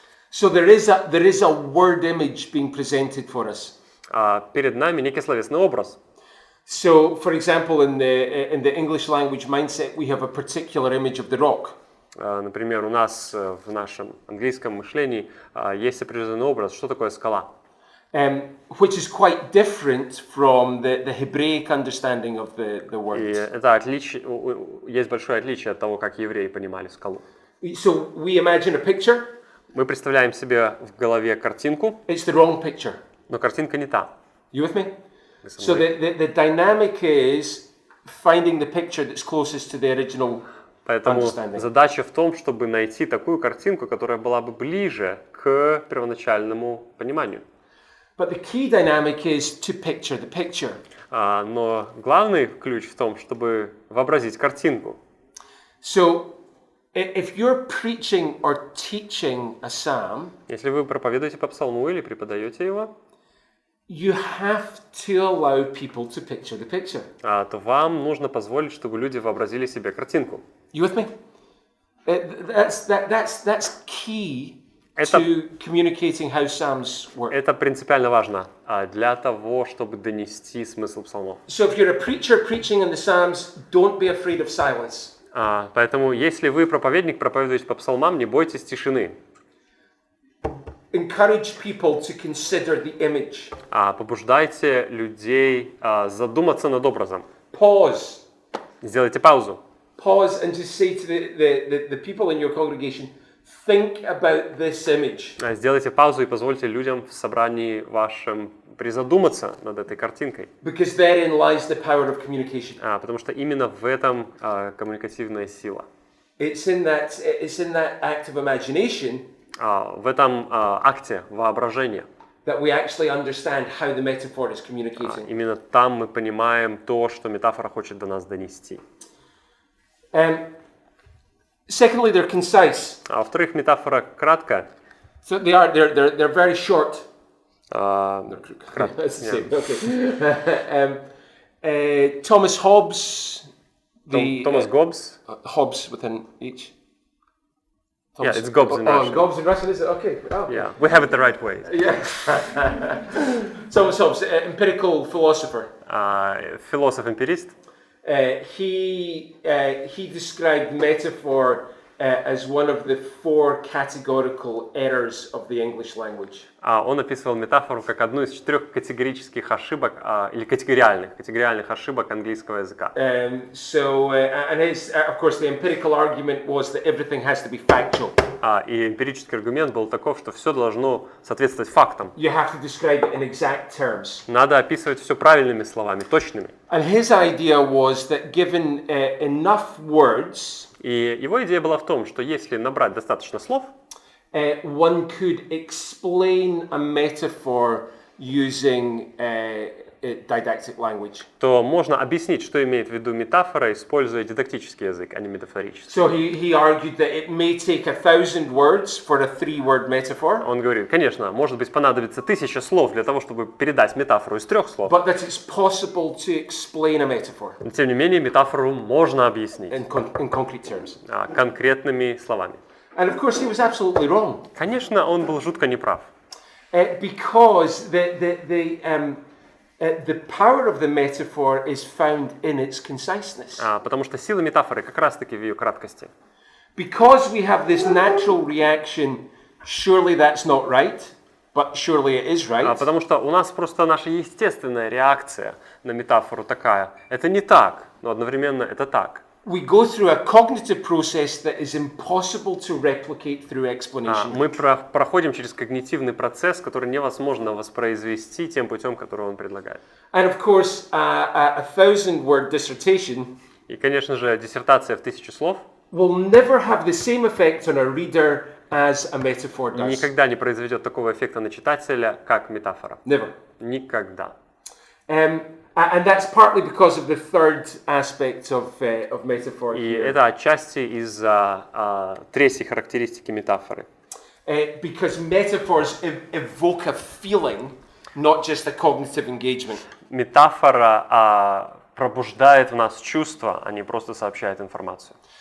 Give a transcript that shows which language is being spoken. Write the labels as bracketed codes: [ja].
[en] So there is a word image being presented for us. [ru] Перед нами некий словесный образ. [en] So, for example, in the English language mindset, we have a particular image of the rock. [ru] Например, у нас в нашем английском мышлении есть определенный образ, что такое скала. [en] Which is quite different from the Hebraic understanding of the word. [ru] И это есть большое отличие от того, как евреи понимали скалу. [en] So we imagine a picture. [ru] Мы представляем себе в голове картинку, [en] It's the wrong picture. [ru] но картинка не та. [en] You with me? So the dynamic is finding the picture that's closest to the original [ru] Поэтому [en] understanding. [ru] задача в том, чтобы найти такую картинку, которая была бы ближе к первоначальному пониманию. [en] But the key dynamic is to picture the picture. [ru] Но главный ключ в том, чтобы вообразить картинку. [en] So if you're preaching or teaching a psalm, [ru] Если вы проповедуете по псалму или преподаете его, [en] you have to allow people to picture the picture. [ru] то вам нужно позволить, чтобы люди вообразили себе картинку. [en] You with me? That's key to communicating how psalms work. [ru] Это принципиально важно для того, чтобы донести смысл псалмов. [en] So if you're a preacher preaching in the psalms, don't be afraid of silence. [ru] Поэтому, если вы проповедник, проповедуете по псалмам, не бойтесь тишины. [en] Encourage people to consider the image. [ru] Побуждайте людей задуматься над образом. [en] Pause. [ru] Сделайте паузу. [en] Pause and just say to the people in your congregation, think about this image. [ru] Сделайте паузу и позвольте людям в собрании вашем призадуматься над этой картинкой. [en] Because therein lies the power of communication. [ru] Потому что именно в этом коммуникативная сила. [en] It's in that act of imagination [ru] В этом акте воображения. [en] that we actually understand how the metaphor is communicating. [ru] Именно там мы понимаем то, что метафора хочет до нас донести. [en] Secondly, they're concise. [ru] Во-вторых, метафора краткая. [en] So they're very short. [ru] Кратко. [en] That's the same. Okay. Thomas Hobbes. Thomas Hobbes. Hobbes within each. Yeah, it's Hobbes in Russian. Hobbes in Russian, is it? Okay. Oh. Yeah, we have it the right way. Yeah. Thomas Hobbes, empirical philosopher. [ru] Философ-эмпирист. [en] he described metaphor as one of the 4 categorical errors of the English language. [ru] Он описывал метафору как одну из 4 категорических ошибок, или категориальных ошибок английского языка. [en] And his, of course, the empirical argument was that everything has to be factual. [ru] И эмпирический аргумент был таков, что все должно соответствовать фактам. [en] You have to describe it in exact terms. [ru] Надо описывать все правильными словами, точными. [en] And his idea was that given enough words, [ru] И его идея была в том, что если набрать достаточно слов, [en] one could explain a metaphor using didactic language. [ru] то можно объяснить, что имеет в виду метафора, используя дидактический язык, а не метафорический. [en] So he argued that it may take 1,000 words for a 3-word metaphor. [ru] Он говорит, конечно, может быть понадобится 1000 слов для того, чтобы передать метафору из 3 слов. [en] But that it's possible to explain a metaphor [ru] Но тем не менее, метафору можно объяснить [en] in concrete terms. [ru] Конкретными словами. [en] And of course he was absolutely wrong. [ru] Конечно, он был жутко неправ. [en] Because the power of the metaphor is found in its conciseness. [ru] Потому что сила метафоры как раз-таки в ее краткости. [en] Because we have this natural reaction, surely that's not right, but surely it is right. [ru] Потому что у нас просто наша естественная реакция на метафору такая. Это не так, но одновременно это так. [en] We go through a cognitive process that is impossible to replicate through explanation. [ru] Мы проходим через когнитивный процесс, который невозможно воспроизвести тем путем, который он предлагает. [en] And of course, a 1,000-word dissertation [ru] И, конечно же, диссертация в 1000 слов [en] will never have the same effect on a reader as a metaphor does. [ru] никогда не произведет такого эффекта на читателя, как метафора. [en] Never. [ru] Никогда. [en] And that's partly because of the third aspect of metaphor [ru] И [en] here. [ru] это отчасти из-за третьей характеристики метафоры. [en] Because metaphors evoke a feeling, not just a cognitive engagement. [ru] Метафора пробуждает в нас чувства, а не просто сообщает информацию.